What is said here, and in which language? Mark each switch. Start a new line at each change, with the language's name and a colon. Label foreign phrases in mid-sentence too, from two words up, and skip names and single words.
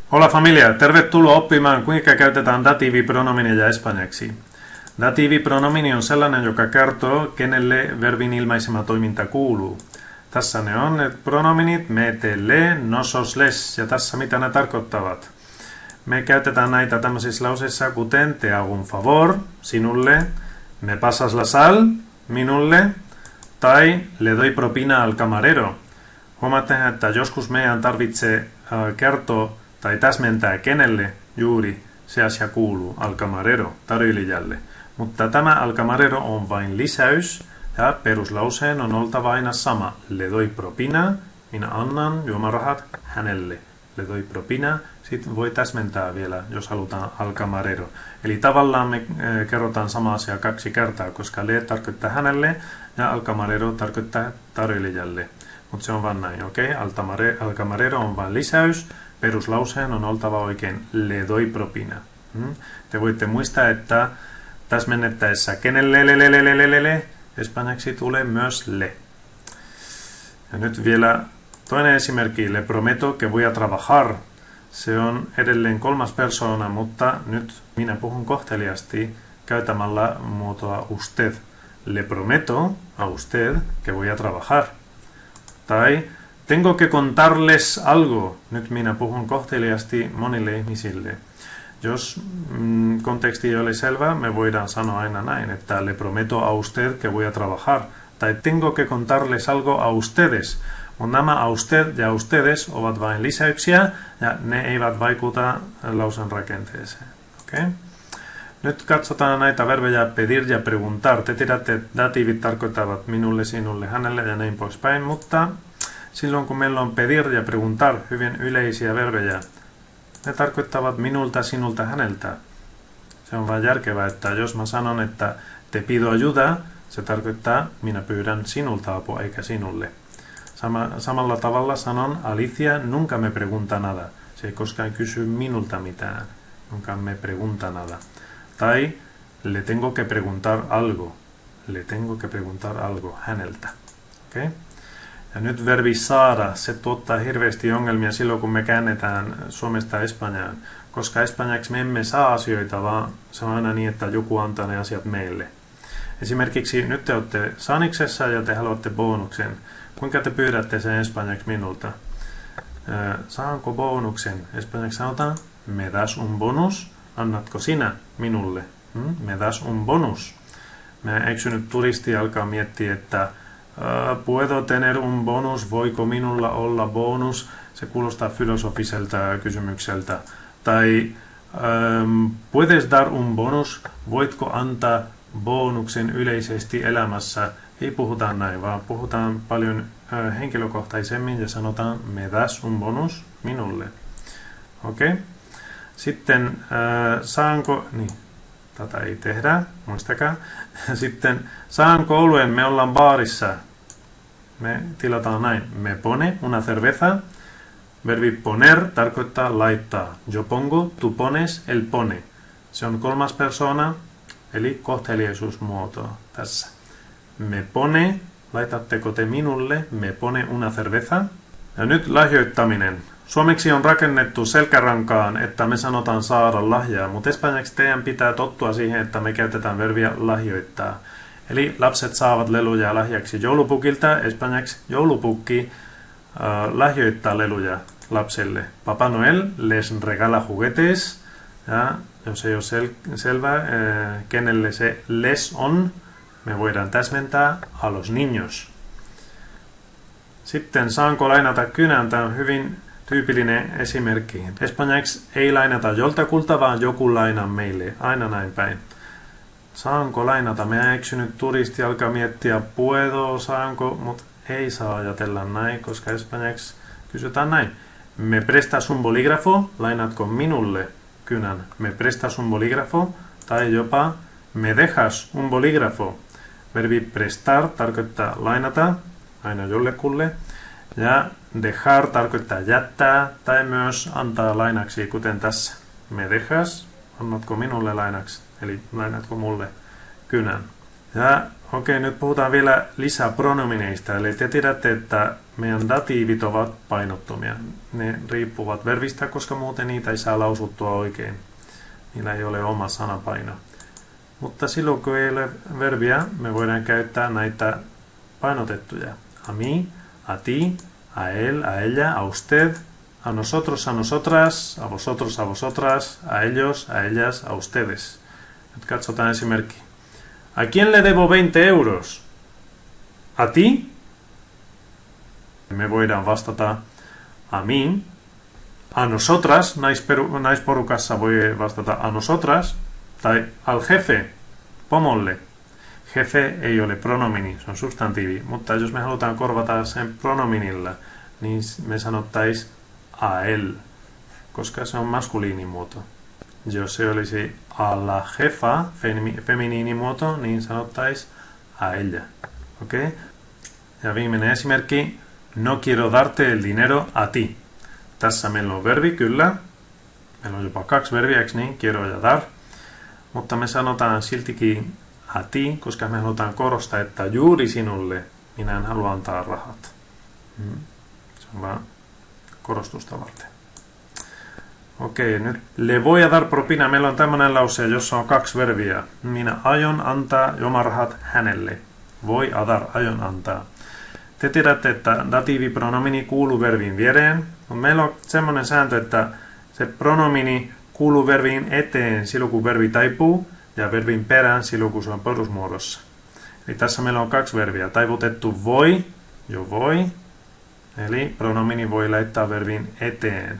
Spanish: Hola familia,
Finnish: tervetuloa oppimaan kuinka käytetään datiivipronomineja espanjaksi. Datiivipronomini on sellainen, joka kertoo, kenelle verbin ilmaisema toiminta kuuluu. Tässä ne on ne pronominit
Spanish: me, te, le, nosos, les,
Finnish: ja tässä mitä ne tarkoittavat. Me käytetään näitä tämmöisissä lauseissa kuten
Spanish: te hago un favor,
Finnish: sinulle,
Spanish: me pasas la sal,
Finnish: minulle, tai
Spanish: le doy propina al camarero.
Finnish: Huomaatte, että joskus meidän tarvitsee kertoa tai täsmentää kenelle juuri se asia kuuluu,
Spanish: al camarero,
Finnish: tarjoilijalle. Mutta tämä
Spanish: al camarero
Finnish: on vain lisäys ja peruslauseen on oltava aina sama.
Spanish: Le doy propina,
Finnish: minä annan juomarahat hänelle.
Spanish: Le doy propina,
Finnish: sitten voi täsmentää vielä, jos halutaan
Spanish: al camarero.
Finnish: Eli tavallaan me kerrotaan sama asia kaksi kertaa, koska le tarkoittaa hänelle ja
Spanish: al camarero
Finnish: tarkoittaa tarjoilijalle. Mutta se on vaan näin, okei?
Spanish: Al camarero
Finnish: on vain lisäys. Peruslauseen on oltava oikein
Spanish: le doy propina.
Finnish: Te voitte muistaa, että täsmennettäessä kenelle espanjaksi tulee myös le. Ja nyt vielä toinen esimerkki,
Spanish: le prometo que voy a trabajar.
Finnish: Se on edelleen kolmas persona, mutta nyt minä puhun kohteliasti käytämällä muotoa usted.
Spanish: Le prometo a usted que voy a trabajar. Tai tengo que contarles algo.
Finnish: Nyt minä puhun kohteliasti monille ihmisille. Jos konteksti ei ole selvä, me voidaan sanoa aina näin, että
Spanish: le prometo a usted que voy a trabajar. Tai tengo que contarles algo a ustedes.
Finnish: Mutta nämä
Spanish: a usted
Finnish: ja ustedes ovat vain lisäyksiä ja ne eivät vaikuta lausen rakenteeseen. Okay? Nyt katsotaan näitä verbejä pedir ja preguntar. Te tiedätte, että datiivit tarkoittavat minulle, sinulle, hänelle ja näin poispäin, mutta silloin kun meillä on pedir ja preguntar, hyvin yleisiä verbejä, ne tarkoittavat minulta, sinulta, häneltä. Se on vain järkevää, että jos mä sanon, että
Spanish: te pido ayuda,
Finnish: se tarkoittaa minä pyydän sinulta apua eikä sinulle. Samalla tavalla sanon
Spanish: Alicia nunca me pregunta nada.
Finnish: Se ei koskaan kysy minulta mitään.
Spanish: Nunca me pregunta nada. Tai le tengo que preguntar algo. Le tengo que preguntar algo häneltä.
Finnish: Okay? Ja nyt verbi saada, se tuottaa hirveästi ongelmia silloin, kun me käännetään suomesta espanjaan. Koska espanjaksi me emme saa asioita, vaan se on aina niin, että joku antaa ne asiat meille. Esimerkiksi nyt te olette saaniksessa ja te haluatte bonuksen. Kuinka te pyydätte sen espanjaksi minulta? Saanko bonuksen? Espanjaksi sanotaan,
Spanish: me das un bonus.
Finnish: Annatko sinä minulle?
Spanish: Me das un bonus.
Finnish: Me eksynyt turisti alkaa miettiä, että
Spanish: puedo tener un bonus,
Finnish: voiko minulla olla bonus? Se kuulostaa filosofiselta kysymykseltä.
Spanish: Tai puedes dar un bonus,
Finnish: voitko antaa bonuksen yleisesti elämässä? Ei puhuta näin, vaan puhutaan paljon henkilökohtaisemmin ja sanotaan
Spanish: me das un bonus
Finnish: minulle. Okei? Okay? Sitten saanko, niin, tätä ei tehdä, muistakaa. Sitten saanko oluen, me ollaan baarissa. Me tilataan näin.
Spanish: Me pone una cerveza.
Finnish: Verbi poner tarkoittaa laittaa.
Spanish: Yo pongo, tu pones, él pone.
Finnish: Se on kolmas persona, eli kohteliaisuusmuoto tässä.
Spanish: Me pone,
Finnish: laitatteko te minulle,
Spanish: me pone una cerveza.
Finnish: Ja nyt lahjoittaminen. Suomeksi on rakennettu selkärankaan, että me sanotaan saada lahjaa, mutta espanjaksi teidän pitää tottua siihen, että me käytetään verbiä lahjoittaa. Eli lapset saavat leluja lahjaksi joulupukilta, espanjaksi joulupukki lahjoittaa leluja lapselle.
Spanish: Papá Noel les regala juguetes,
Finnish: ja jos ei ole selvää, kenelle se les on, me voidaan täsmentää
Spanish: a los niños.
Finnish: Sitten saanko lainata kynän, tämä on hyvin tyypillinen esimerkki. Espanjaksi ei lainata joltakulta, vaan joku lainaa meille. Aina näin päin. Saanko lainata? Me eksynyt turisti alkaa miettiä puedo, saanko, mutta ei saa ajatella näin, koska espanjaksi kysytään näin.
Spanish: Me prestas un bolígrafo,
Finnish: lainatko minulle kynän?
Spanish: Me prestas un bolígrafo, tai jopa me dejas un bolígrafo.
Finnish: Verbi prestar tarkoittaa lainata, aina jollekulle. Ja dejar tarkoittaa jättää tai myös antaa lainaksi, kuten tässä.
Spanish: Me dejas,
Finnish: annatko minulle lainaksi, eli lainatko mulle kynän. Ja Okei, nyt puhutaan vielä lisää pronomineista. Eli te tiedätte, että meidän datiivit ovat painottomia. Ne riippuvat verbistä, koska muuten niitä ei saa lausuttua oikein. Niillä ei ole oma sanapaino. Mutta silloin kun ei ole verbiä, me voidaan käyttää näitä painotettuja.
Spanish: A mí, a ti, a él, a ella, a usted, a nosotros, a nosotras, a vosotros, a vosotras, a ellos, a ellas, a ustedes.
Finnish: Nyt katsotaan esimerkki.
Spanish: ¿A quién le debo 20 euros? ¿A ti?
Finnish: Me voidaan vastata
Spanish: a mí. A nosotras,
Finnish: naisporukassa voi vastata
Spanish: a nosotras.
Finnish: Tai
Spanish: al jefe,
Finnish: pomolle. Jefe ei ole pronomini, se on substantiivi. Mutta jos me halutaan korvata sen pronominilla, niin me sanottais
Spanish: a él,
Finnish: koska se on maskuliinimuoto. Jos se olisi
Spanish: a la jefa,
Finnish: feminiinimuoto, niin sanottais
Spanish: a ella.
Finnish: Okay? Ja viimeinen esimerkki.
Spanish: No quiero darte el dinero a ti.
Finnish: Tässä meillä on verbi, kyllä. Meillä on jopa 2 verbiä, niin?
Spanish: Quiero ja dar.
Finnish: Mutta me sanotaan siltikin
Spanish: a ti,
Finnish: koska me halutaan korostaa, että juuri sinulle minä en halua antaa rahat. Se on vaan korostusta varten. Okei, nyt
Spanish: le voy a dar propina.
Finnish: Meillä on tämmöinen lause, jossa on 2 verbiä. Minä aion antaa jomarahat hänelle.
Spanish: Voi a dar,
Finnish: aion antaa. Te tiedätte, että datiivipronomini kuuluu verbiin viereen. Meillä on semmoinen sääntö, että se pronomini kuuluu verbiin eteen silloin, kun verbi taipuu, ja verbin perään silloin, kun se on perusmuodossa. Eli tässä meillä on 2 verbiä. Taivutettu voi,
Spanish: jo voi,
Finnish: eli pronomini voi laittaa verbin eteen.